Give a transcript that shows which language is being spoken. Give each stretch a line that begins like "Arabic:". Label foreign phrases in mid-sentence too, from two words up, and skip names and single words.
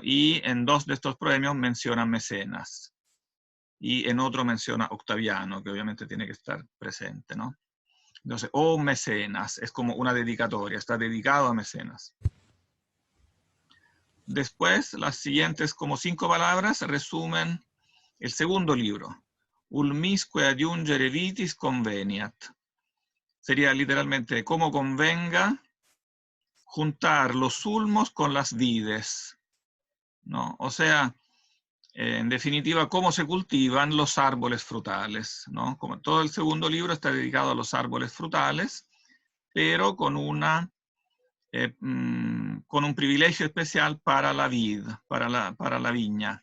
Spanish: Y en 2 de estos proemios menciona mecenas. Y en otro menciona Octaviano, que obviamente tiene que estar presente, ¿no? Entonces, mecenas, es como una dedicatoria, está dedicado a mecenas. Después, las siguientes como 5 palabras resumen el segundo libro.
Latin: Ulmisque adiungere vitis conveniat.
Spanish: Sería literalmente, como convenga juntar los ulmos con las vides, ¿no? O sea, en definitiva, cómo se cultivan los árboles frutales, ¿no? Como todo el segundo libro está dedicado a los árboles frutales, pero con un privilegio especial para la vid, para la viña.